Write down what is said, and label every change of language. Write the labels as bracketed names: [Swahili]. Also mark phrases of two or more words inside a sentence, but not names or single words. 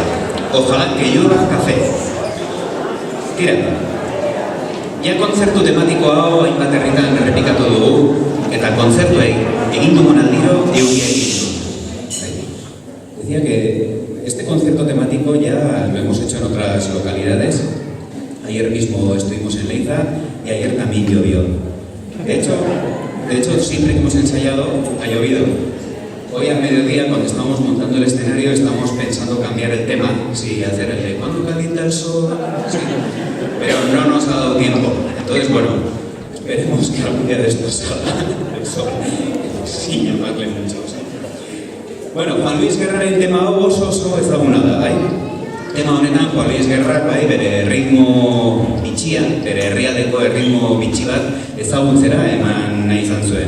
[Spanish] Ojalá que llueva café. [Basque] Tira. Ja kontzertu tematiko hau hainbat herritan errepikatu dugu, eta kontzertuei egin dugun aldiro euria egin du. [Spanish] Decía que este concierto temático ya lo hemos hecho en otras localidades. Ayer mismo estuvimos en Leiza y ayer también llovió. De hecho, siempre que hemos ensayado ha llovido. Hoy al mediodía, cuando estamos montando el escenario, estamos pensando cambiar el tema, sí, hacer el de ¿cuándo calienta el sol? Sí. Pero no nos ha dado tiempo. Entonces, esperemos que algún día de estos salga el sol. Sin llamarle mucho. ¿Sí? [Basque] Juan Luis Guerraren tema oso ezaguna da, bai? Tema honetan Juan Luis Guerrak, bere ritmo bitxia, bere herrialdeko erritmo bitxi bat ezagutzera eman nahi izan zuen.